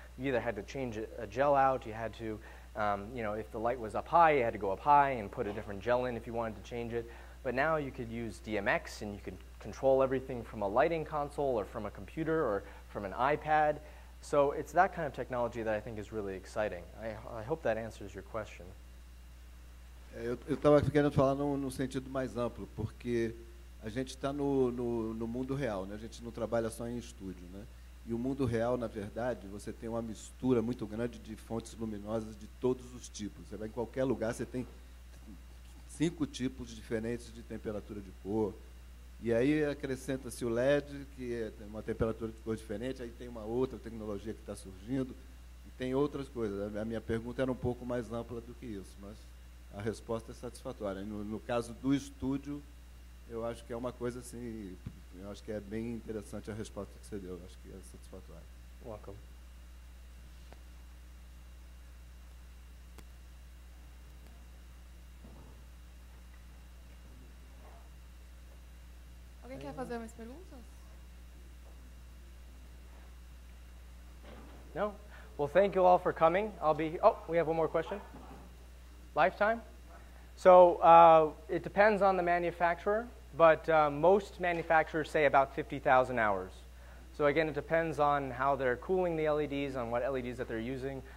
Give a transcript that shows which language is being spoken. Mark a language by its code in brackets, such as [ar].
[en] You either had to change a gel out, you had to, you know, if the light was up high, you had to go up high and put a different gel in if you wanted to change it. But now you could use DMX and you could control everything from a lighting console or from a computer or from an iPad. So it's that kind of technology that I think is really exciting. I hope that answers your question. [pt] Eu estava querendo falar num sentido mais amplo, porque a gente está no mundo real, né? A gente não trabalha só em estúdio, né? E o mundo real, na verdade, você tem uma mistura muito grande de fontes luminosas de todos os tipos. Você vai em qualquer lugar, você tem 5 tipos diferentes de temperatura de cor. E aí acrescenta-se o LED, que tem uma temperatura de cor diferente, aí tem uma outra tecnologia que está surgindo, e tem outras coisas. A minha pergunta era um pouco mais ampla do que isso, mas a resposta é satisfatória. No caso do estúdio, eu acho que é uma coisa assim, eu acho que é bem interessante a resposta que você deu, eu acho que é satisfatória. [en] Welcome. [pt] Alguém quer fazer mais perguntas? [en] No? Well, thank you all for coming. Oh, we have one more question. Lifetime? So it depends on the manufacturer, but most manufacturers say about 50,000 hours. So again, it depends on how they're cooling the LEDs, on what LEDs that they're using.